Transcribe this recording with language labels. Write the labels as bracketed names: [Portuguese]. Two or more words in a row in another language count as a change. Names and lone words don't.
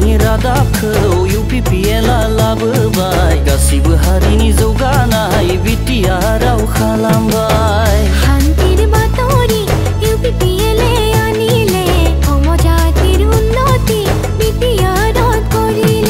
[Bodo] रादाबखौ UPPLआ लाबोबाय गासिबो हारिनि जौगानाय बिटिआरआव खालामबाय [Assamese] শান্তির বাতরি UPPLএ আনিলে সমজাতির উন্নতি বিটিআরত করিলে